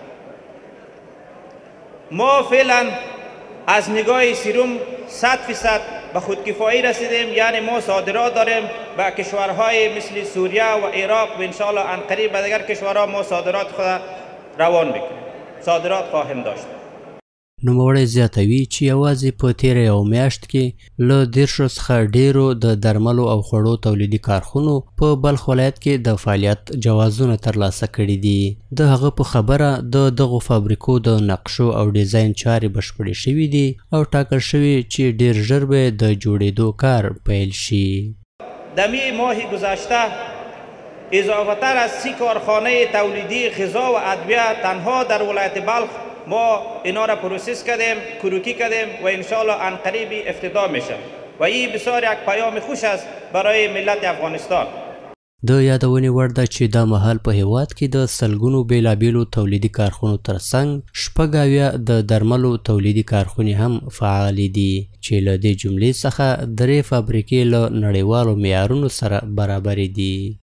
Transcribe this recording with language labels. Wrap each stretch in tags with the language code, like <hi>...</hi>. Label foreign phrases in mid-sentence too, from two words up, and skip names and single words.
<fa>ما فعلا از نگاه سیروم 100% به خودکفایی رسیدیم، یعنی ما صادرات داریم به کشورهای مثل سوریه و عراق و انشاءالله عنقریب به دیگر کشورها ما صادرات خود روان میکنیم، صادرات خواهیم داشت.</fa> <ps>نوموړی زیاتوي چې یوازې په تیره یو میاشت کې له 10 څخه ډیرو د درملو او خوړو تولیدي کارخونو په بلخ ولایت کې د فعالیت جوازونه ترلاسه کړي دي. د هغه په خبره د دغو فابریکو د نقشو او ډیزاین چارې بشپړې شوي دي او ټاکل شوي چې ډیر ژر به د جوړېدو کار پیل شي.</ps> <fa>دمی ماه گذشته اضافه تر از 30 کارخانه تولیدی غذا و ادویه تنها در ولایت بلخ ما اینا را پروسس کردیم، کروکی کردیم و انشاءالله عنقریب افتتاح میشه و این بسیار یک پیام خوش است برای ملت افغانستان.</fa> <ps>د یادونې وړ ده چې دا مهال په هیواد کې د سلګونو بیلابیلو تولیدي کارخونو ترڅنګ 80 د درملو تولیدي کارخونې هم فعالې دي چې له دې جملې څخه 3 فابریکې له نړیوالو معیارونو سره برابرې دي.</ps>